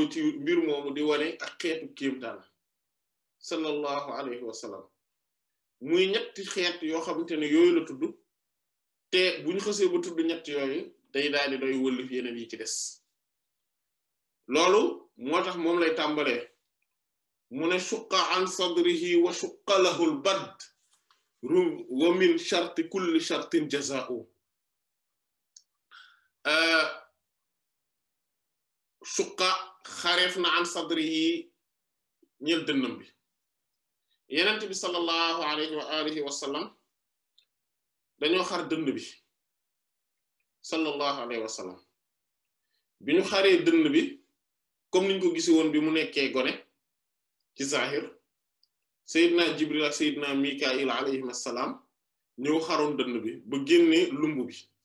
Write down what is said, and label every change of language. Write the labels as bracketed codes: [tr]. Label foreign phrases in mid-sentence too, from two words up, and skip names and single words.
[wo] ci mbir moomu di wane ak xeetu kéemtaan [ar] صلى الله عليه وسلم [wo] muy ñetti xeet yoo xamante ne yooyu la tudd te bu ñu xësee ba tudd ñett yooyu day daal di doy wëllif yeneen yi ci des loolu moo tax moom lay tàmbalee mu ne [ar] شق عن صدره وشق له البدر ومن شرط كل شرط جزاء [wo] shuqqa xareef na [ar] عن صدره [wo] ñeel dënnam bi yenent bi [ar] صلى الله عليه وعلى آله وسلم [wo] dañoo xar dënn bi [ar] صلى الله عليه وسلم [wo] bi ñu xaree dënn bi comme niñ ko gisi woon bi mu nekkee gone ci zahir Seydina Jibril ak Seydina Mikail [ar] عليهم السلام [wo] ñëw xaroon dënn bi ba génnee lumb bi